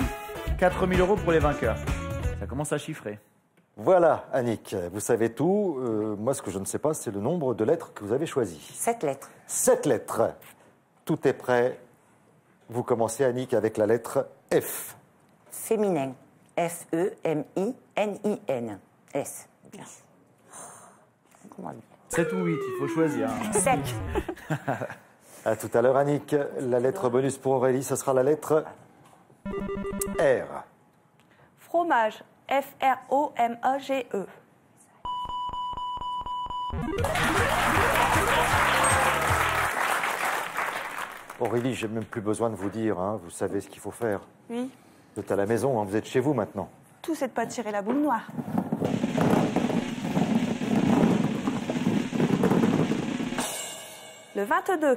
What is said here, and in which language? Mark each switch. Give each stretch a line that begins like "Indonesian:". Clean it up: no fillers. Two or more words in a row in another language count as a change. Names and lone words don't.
French: 4 000 € pour les vainqueurs. Ça commence à chiffrer. Voilà, Annick, vous savez tout. Moi, ce que je ne sais pas, c'est le nombre de lettres que vous avez choisies. 7 lettres. 7 lettres. Tout est prêt. Vous commencez, Annick, avec la lettre F. Féminin. F-E-M-I-N-I-N. S. Bien. Comment dire? 7 ou 8, il faut choisir. 7. À tout à l'heure, Annick. La lettre bonus pour Aurélie, ce sera la lettre R. Fromage. F-R-O-M-A-G-E. Aurélie, j'ai même plus besoin de vous dire, hein, vous savez ce qu'il faut faire. Oui. Vous êtes à la maison, hein, vous êtes chez vous maintenant. Tout, c'est de pas tirer la boule noire. Le 22.